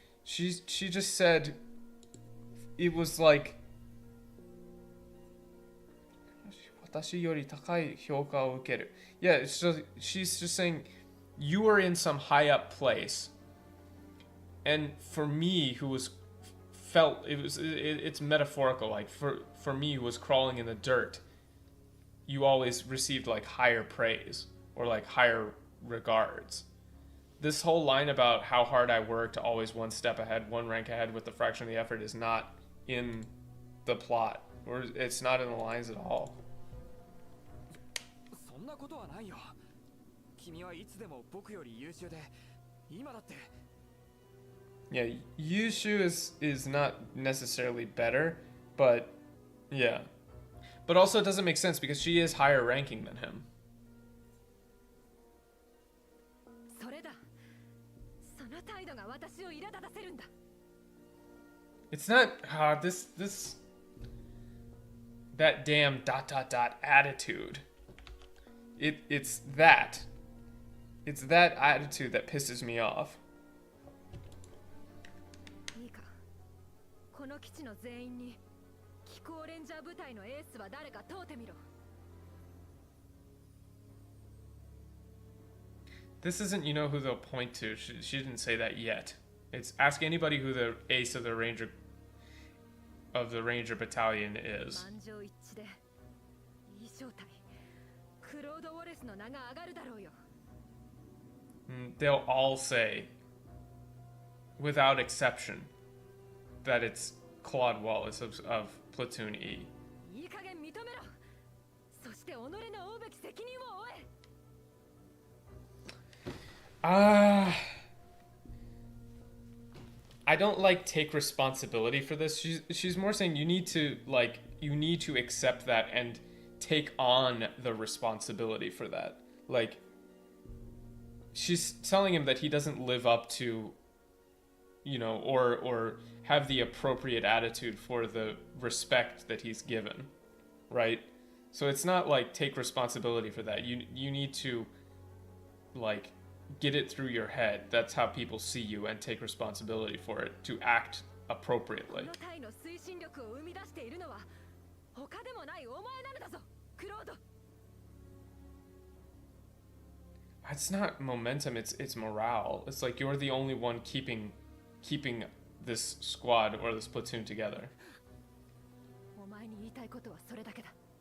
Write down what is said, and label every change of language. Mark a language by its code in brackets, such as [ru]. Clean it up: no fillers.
[en] She just said it was like yeah, it's just, she's just saying you were in some high up place, and for me who was it's metaphorical, like for me who was crawling in the dirt, you always received like higher praise or like higher regards. This whole line about how hard I worked, always one step ahead, one rank ahead with the fraction of the effort is not in the plot, or it's not in the lines at all. [ja] そんなことはないよ。君はいつでも僕より優秀で、今だって。 [en] Yeah, Yushu is not necessarily better, but yeah. But also it doesn't make sense because she is higher ranking than him. [ja] それだ。その態度が私を苛立たせるんだ。 [en] It's not that damn ... attitude. It's that attitude that pisses me off. [ja] いいか。この基地の全員に気候レンジャー部隊のエースは誰か問うてみろ。 [en] This isn't, you know, who they'll point to. She didn't say that yet. It's ask anybody who the ace of the ranger battalion is. [ja] 満場一致でいい正体クロード・ウォレスの名が上がるだろうよ。 [en] They'll all say, without exception, that it's Claude Wallace of Platoon E. [ja] いい加減認めろ。そして己の負うべき責任を負え。 [en] I don't like take responsibility for this. She's more saying you need to accept that and take on the responsibility for that. Like she's telling him that he doesn't live up to, you know, or have the appropriate attitude for the respect that he's given, right? So it's not like take responsibility for that. You need to like get it through your head. That's how people see you and take responsibility for it to act appropriately. [ja] この隊の推進力を生み出しているのは他でもないお前なのだぞ、クロード。 [en] It's not momentum, it's morale. It's like you're the only one keeping this squad or this platoon together. [ja] お前に言いたいことはそれだけだ。